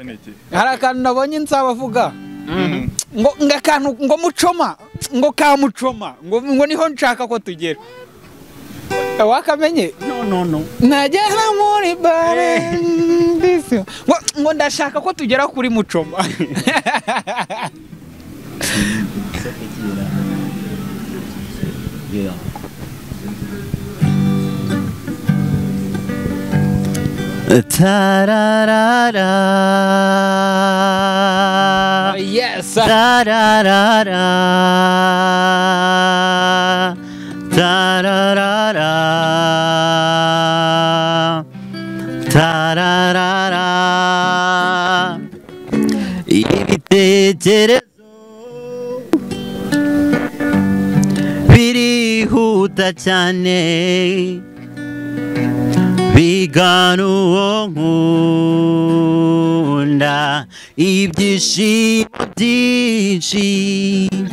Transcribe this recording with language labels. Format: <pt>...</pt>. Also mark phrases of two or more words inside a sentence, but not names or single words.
<rw>Hari akantu nabonye nsabavuga. Ngo ngakantu ngo mucoma, ngo ka mucoma, ngo niho nshaka ko tugera. Wakamenye?</rw> <en>No.</en> <rw>Najya muri Bararenze. Ngo ndashaka ko tugera kuri mucoma.</rw> <en>Yeah. Ta-ra-ra-ra. Yes. Ta-ra-ra-ra. Ta-ra-ra-ra. Ta-ra-ra-ra.</en> <rw>Ibitekerezo birihuta cyane, bigana uwo nkunda, ibyishimo byinshi</rw>